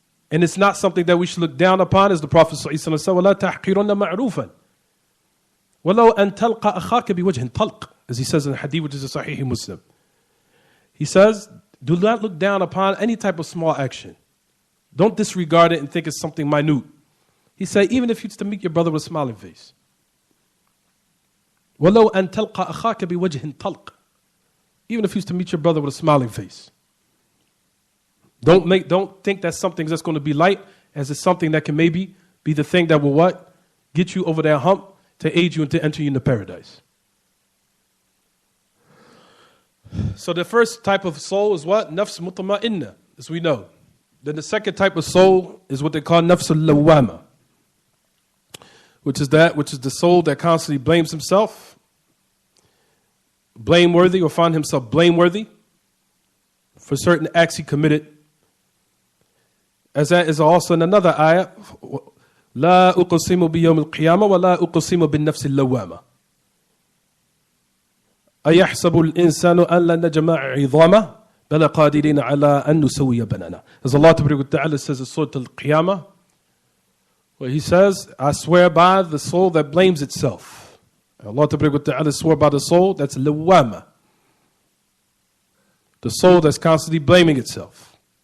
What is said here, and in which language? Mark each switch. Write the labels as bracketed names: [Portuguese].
[English] And it's not something that we should look down upon, as the Prophet said, [Arabic] وَلَا تَحْقِرُنَّ مَعْرُوفًا وَلَوْ أَن تَلْقَى أَخَاكَ بِوَجْهٍ طَلْقٍ, [English] as he says in the Hadeeth, which is a Sahih Muslim. He says, do not look down upon any type of small action. Don't disregard it and think it's something minute. He said, even if you used to meet your brother with a smiling face. [Arabic] وَلَوْ أَن تَلْقَى أَخَاكَ بِوَجْهٍ طَلْقٍ. [English] Even if you used to meet your brother with a smiling face. Don't think that's something that's going to be light, as it's something that can maybe be the thing that will what? Get you over that hump to aid you and to enter you into paradise. So the first type of soul is what? Nafs mutma'inna, as we know. Then the second type of soul is what they call nafs al-lawama, which is the soul that constantly blames himself, blameworthy, or find himself blameworthy for certain acts he committed. As that is also in another ayah, [Arabic] لا أقسم بيوم القيامة ولا أقسم بالنفس اللوامة. أيحسب الإنسان أن لن نجمع عظامه بل قادرين على أن نسوي بنانا. [English] As Allah Ta'ala says in Surah Al-Qiyamah, where He says, I swear by the soul that blames itself. Allah Ta'ala swore by the soul that's lawama, the soul that's constantly blaming itself.